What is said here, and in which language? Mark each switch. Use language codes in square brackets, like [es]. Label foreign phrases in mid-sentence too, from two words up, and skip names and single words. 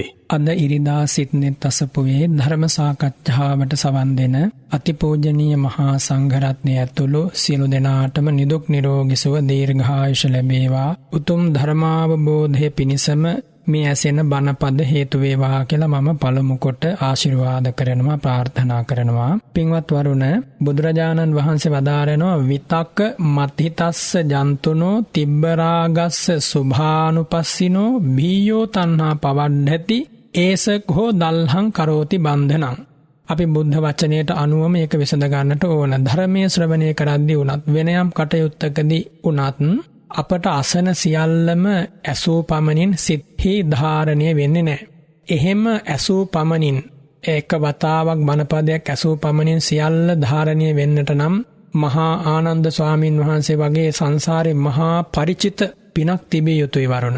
[si] අද ඉරිදා සිට්නෙත් අසපුවේ ධර්ම සාකච්ඡාවට සවන් දෙන අතිපූජනීය මහා සංඝරත්නය ඇතුළු සියලු දෙනාටම නිදුක් නිරෝගී සුව දීර්ඝායුෂ ලැබේවා. උතුම් ධර්මාවබෝධය පිණිසම මේ ඇසෙන බණපද හේතු වේවා කියලා මම පළමු කොට ආශිර්වාද කරනවා, ප්‍රාර්ථනා කරනවා. පින්වත් වරුණ, බුදුරජාණන් වහන්සේ වදාරනවා [pi] විතක්ක මත්හිතස්ස ජන්තුනෝ තිබ්බරාගස්ස සුභානුපස්සිනෝ බීයෝ තණ්හා පවඩ්ඩති ඒසකෝ දල්හං කරෝති බන්ධනං. [si] අපි බුද්ධ වචනයට අනුව මේක විසඳ ගන්නට ඕන. ධර්මයේ ශ්‍රවණය කරද්දී උනත් වෙනයම් කටයුත්තකදී උනත් අපට අසන සියල්ලම ඇසූ පමණින් සිත්හි ධාරණය වෙන්නේ නැහැ. එහෙම ඇසූ පමණින් එක වතාවක් බණපදයක් ඇසූ පමණින් සියල්ල ධාරණය වෙන්නට නම් මහා ආනන්ද ස්වාමින් වහන්සේ වගේ සංසාරේ මහා පරිචිත පිනක් තිබිය යුතුයි වරුණ.